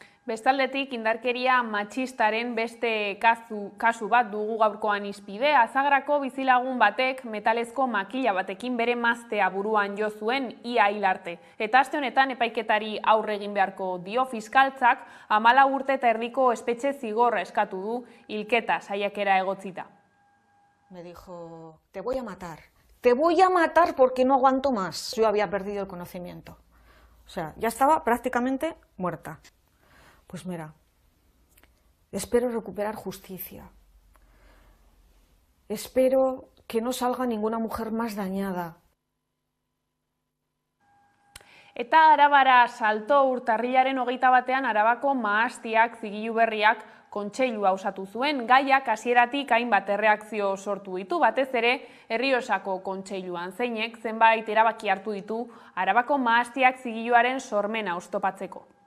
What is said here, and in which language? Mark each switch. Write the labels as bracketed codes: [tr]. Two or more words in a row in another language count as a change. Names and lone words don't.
[eu] Bestaldetik, indarkeria matxistaren beste kasu bat dugu gaurkoan hizpide. Azagrako bizilagun batek metalezko makila batekin bere maztea buruan jo zuen ia hil arte. Eta aste honetan epaiketari aurre egin beharko dio fiskaltzak 14 urte eta erdiko espetxe zigorra eskatu du hilketa saiakera egotzita. [es] Me dijo, te voy a matar porque no aguanto más. Yo había perdido el conocimiento. O sea, ya estaba prácticamente muerta. Pues mira, espero recuperar justicia. Espero que no salga ninguna mujer más dañada. [eu] Eta Arabara salto urtarrilaren 21 Arabako mahastiak zigilu berriak kontseilua osatu zuen. Gaiak hasieratik hainbat erreakzio sortu ditu, batez ere Errioxako kontseiluan, zeinek zenbait erabaki hartu ditu Arabako mahastiak zigiluaren sormena oztopatzeko.